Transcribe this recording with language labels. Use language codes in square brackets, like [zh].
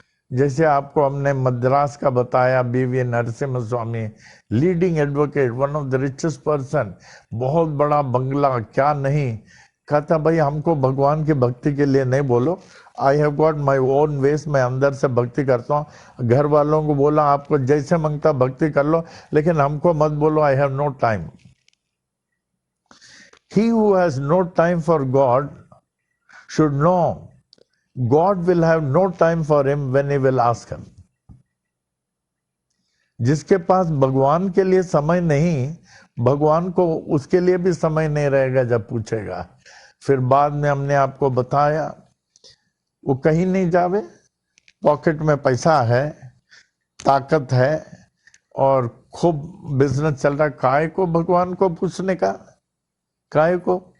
[hi] जैसे आपको हमने मद्रास का बताया, बीवी नरसिम्हा स्वामी, [en] leading advocate, one of the richest person, [hi] बहुत बड़ा बंगला, क्या नहीं। कहता भाई हमको भगवान की भक्ति के लिए नहीं बोलो, [en] I have got my own ways, [hi] मैं अंदर से भक्ति करता हूँ। घर वालों को बोला आपको जैसे मांगता भक्ति कर लो, लेकिन हमको मत बोलो [en] I have no time. He who has no time for God should know God will have no time for him when he will ask him. [hi] जिसके पास भगवान के लिए समय नहीं, भगवान को उसके लिए भी समय नहीं रहेगा जब पूछेगा। फिर बाद में हमने आपको बताया वो कहीं नहीं जावे, पॉकेट में पैसा है, ताकत है और खूब बिजनेस चल रहा, काय को भगवान को पूछने का, काय को?